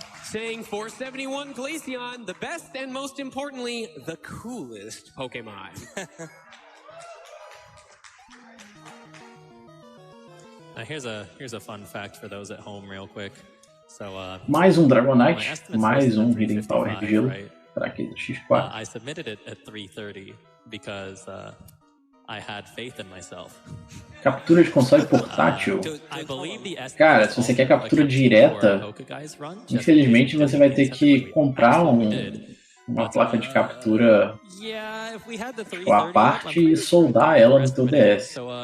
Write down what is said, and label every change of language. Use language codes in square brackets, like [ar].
[en] saying 471 Glaceon, the best and most importantly, the coolest Pokemon. Here's a fun fact for those at home, real quick. So, [pt] mais Dragonite, mais Hidden Power de gelo para aquele X4. [en] I submitted it at 3:30 because I had faith in myself. [pt] Captura de console portátil. Cara, se você quer captura direta, infelizmente você vai ter que comprar uma placa de captura à parte e soldar ela no teu DS.